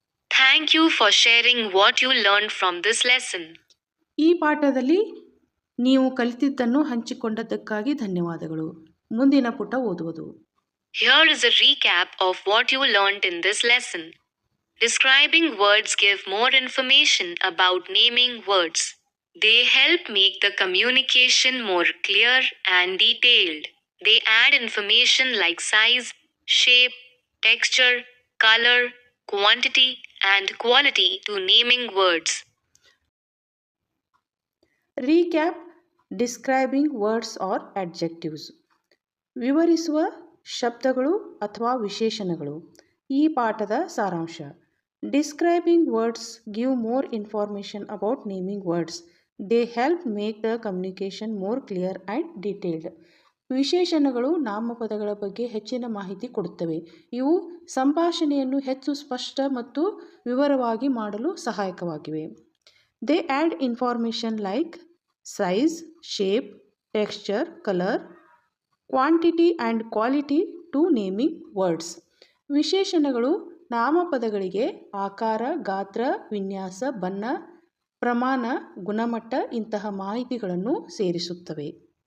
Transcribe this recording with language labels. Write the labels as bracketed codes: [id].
[en] Thank you for sharing what you learned from this lesson. [kn] ಈ ಪಾಠದಲ್ಲಿ ನೀವು ಕಲಿತಿದ್ದನ್ನು ಹಂಚಿಕೊಂಡದ್ದಕ್ಕಾಗಿ ಧನ್ಯವಾದಗಳು. ಮುಂದಿನ ಪುಟ ಓದುವುದು. [en] Here is a recap of what you learned in this lesson. Describing words give more information about naming words. They help make the communication more clear and detailed. They add information like size, shape, texture, color, quantity, and quality to naming words. Recap describing words are adjectives. [kn] ವಿವರಿಸುವ ಶಬ್ದಗಳು ಅಥವಾ ವಿಶೇಷಣಗಳು. ಈ ಪಾಠದ ಸಾರಾಂಶ. [en] Describing words give more information about naming words. They help make the communication more clear and detailed. [kn] ವಿಶೇಷಣಗಳು ನಾಮಪದಗಳ ಬಗ್ಗೆ ಹೆಚ್ಚಿನ ಮಾಹಿತಿ ಕೊಡುತ್ತವೆ. ಇವು ಸಂಭಾಷಣೆಯನ್ನು ಹೆಚ್ಚು ಸ್ಪಷ್ಟ ಮತ್ತು ವಿವರವಾಗಿ ಮಾಡಲು ಸಹಾಯಕವಾಗಿವೆ. [en] They add information like size, shape, texture, color, quantity and quality to naming words. [kn] ವಿಶೇಷಣಗಳು ನಾಮಪದಗಳಿಗೆ ಆಕಾರ, ಗಾತ್ರ, ವಿನ್ಯಾಸ, ಬಣ್ಣ, ಪ್ರಮಾಣ, ಗುಣಮಟ್ಟ ಇಂತಹ ಮಾಹಿತಿಗಳನ್ನು ಸೇರಿಸುತ್ತವೆ.